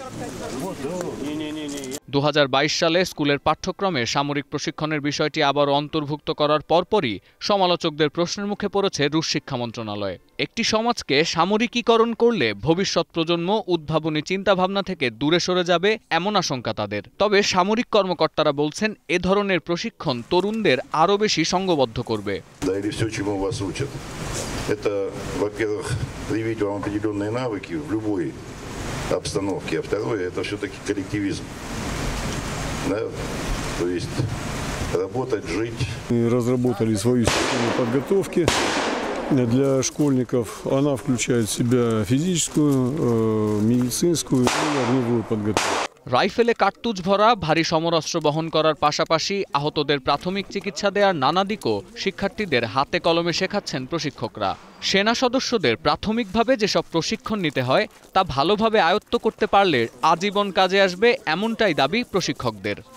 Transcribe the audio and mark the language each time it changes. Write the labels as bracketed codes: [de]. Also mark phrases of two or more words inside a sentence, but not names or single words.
[bn] 2022 সালে স্কুলের পাঠ্যক্রমে সামরিক প্রশিক্ষণের বিষয়টি আবারও অন্তর্ভুক্ত করার পরপরই সমালোচকদের প্রশ্নের মুখে পড়েছে রুশ শিক্ষা মন্ত্রণালয়। একটি সমাজকে সামরিকীকরণ করলে ভবিষ্যৎ প্রজন্ম উদ্ভাবনী চিন্তাভাবনা থেকে দূরে সরে যাবে এমন আশঙ্কা তাদের। তবে সামরিক কর্মকর্তারা বলছেন এ ধরনের প্রশিক্ষণ তরুণদের আরও বেশি সংঘবদ্ধ করবে। [ru] обстановке, а второе это все-таки коллективизм, да, то есть работать, жить. Мы разработали свою систему подготовки для школьников. Она включает в себя физическую, медицинскую и огневую подготовку. [bn] রাইফেলে কার্তুজ ভরা ভারী সমরাস্ত্র বহন করার পাশাপাশি আহতদের প্রাথমিক চিকিৎসা দেওয়ার নানা দিকও শিক্ষার্থীদের হাতে কলমে শেখাচ্ছেন প্রশিক্ষকরা। সেনা সদস্যদের প্রাথমিকভাবে যেসব প্রশিক্ষণ নিতে হয় তা ভালোভাবে আয়ত্ত করতে পারলে আজীবন কাজে আসবে, এমনটাই দাবি প্রশিক্ষকদের।